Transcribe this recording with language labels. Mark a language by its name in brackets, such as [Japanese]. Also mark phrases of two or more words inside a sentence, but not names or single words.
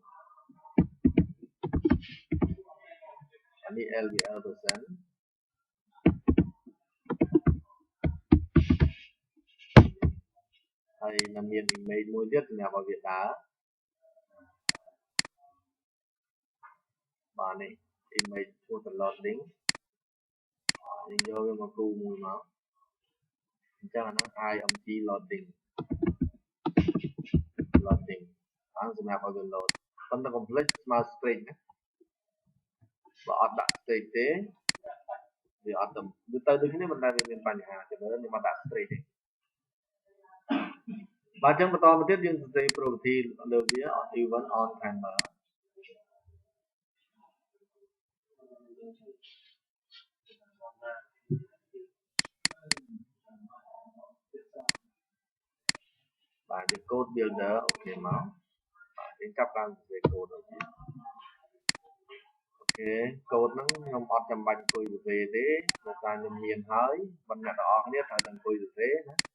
[Khmer] នេះ [English] LBL person [Khmer] ហើយនៅមាន image មួយទៀតសម្រាប់ឲ្យវាដើរបាទនេះ [English] image photo loading [Khmer] យើងយកវាមកគូមួយមកអញ្ចឹងអាហ្នឹង [English] IMG loading [Khmer] អាហ្នឹងសម្រាប់ឲ្យវា load ប៉ុន្តែ complete ស្មើ string ណាបើអត់ដាក់ string ទេវាអត់វាទៅដូចគ្នាមិនដែលវាមានបញ្ហាទេបើខ្ញុំអត់ដាក់ string ទេ បាទអញ្ចឹងបន្តមកទៀតយើងសរសេរ property លើវា [English] event on timer [Khmer] បាទ ជា [English] code builder [Khmer] អូខេមកបាទយើងចាប់តាមសរសេរ code ទៅទៀតអូខេ code ហ្នឹងខ្ញុំអត់ចាំបាច់អង្គុយសរសេរទេដោយសារខ្ញុំមានហើយប៉ុន្តែអ្នកទាំងអស់គ្នាត្រូវតែអង្គុយសរសេរណា